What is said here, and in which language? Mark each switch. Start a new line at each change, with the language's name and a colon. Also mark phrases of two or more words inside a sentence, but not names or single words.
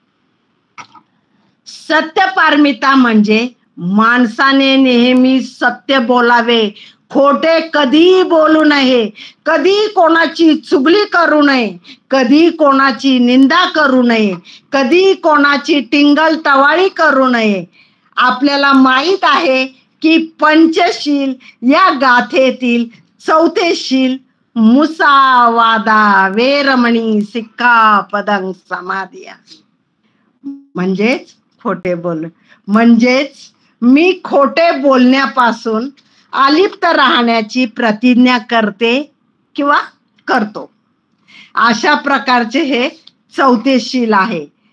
Marathi: सत्य पारमिता म्हणजे माणसाने नेहमी सत्य बोलावे, खोटे कधी बोलू नये, कधी कोणाची चुगली करू नये, कधी कोणाची निंदा करू नये, कधी कोणाची टिंगल टवाळी करू नये. आपल्याला माहित आहे की पंचशील या गाथेतील 4थे शील
Pali: मुसावादा वेरमणी सिक्खापदं समाधिया,
Marathi: म्हणजेच खोटे बोल, म्हणजेच मी खोटे बोलण्यापासून अलिप्त राहण्याची प्रतिज्ञा करते किंवा करतो. अशा प्रकारचे हे 4थे शील आहे.